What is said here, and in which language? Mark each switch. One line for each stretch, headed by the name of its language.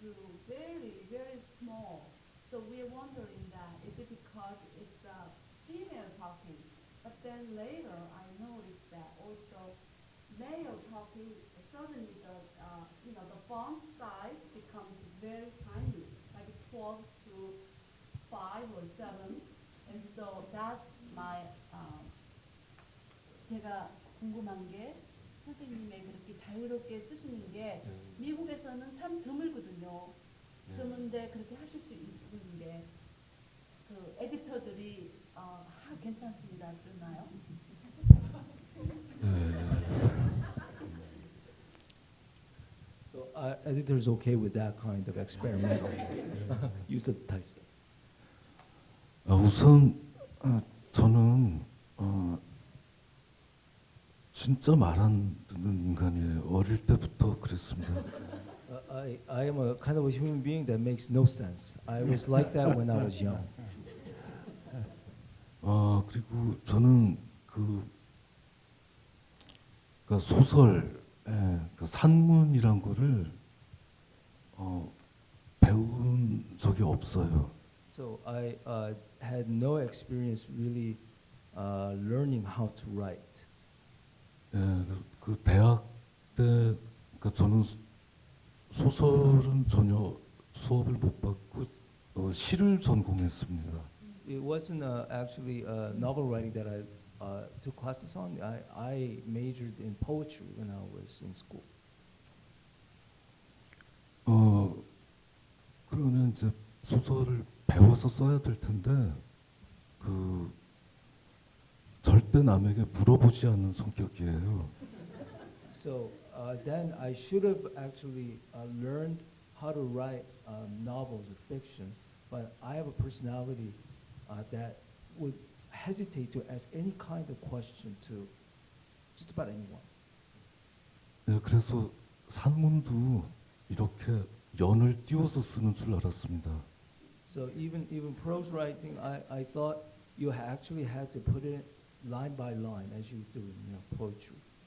English: to very, very small. So we're wondering that, is it because it's female talking? But then later I noticed that also male talking, suddenly the font size becomes very tiny, like 12 to 5 or 7. And so that's my,
Korean: 제가 궁금한 게 선생님의 그렇게 자유롭게 쓰시는 게 미국에서는 참 드물거든요. 드문데 그렇게 하실 수 있는 게 그 에디터들이 괜찮습니다. 그러나요?
English: So editor's okay with that kind of experimental use of typeset.
Korean: 우선 저는 진짜 말 안 듣는 인간이에요. 어릴 때부터 그랬습니다.
English: I am a kind of a human being that makes no sense. I was like that when I was young.
Korean: 그리고 저는 그러니까 소설, 그 산문이란 거를 배운 적이 없어요.
English: So I had no experience really learning how to write.
Korean: 그 대학 때, 그러니까 저는 소설은 전혀 수업을 못 받고 시를 전공했습니다.
English: It wasn't actually novel writing that I took classes on. I majored in poetry when I was in school.
Korean: 그러면 이제 소설을 배워서 써야 될 텐데 절대 남에게 물어보지 않는 성격이에요.
English: So then I should have actually learned how to write novels or fiction, but I have a personality that would hesitate to ask any kind of question to just about anyone.
Korean: 그래서 산문도 이렇게 연을 띄워서 쓰는 줄 알았습니다.
English: So even prose writing, I thought you actually had to put it line by line as you do in poetry.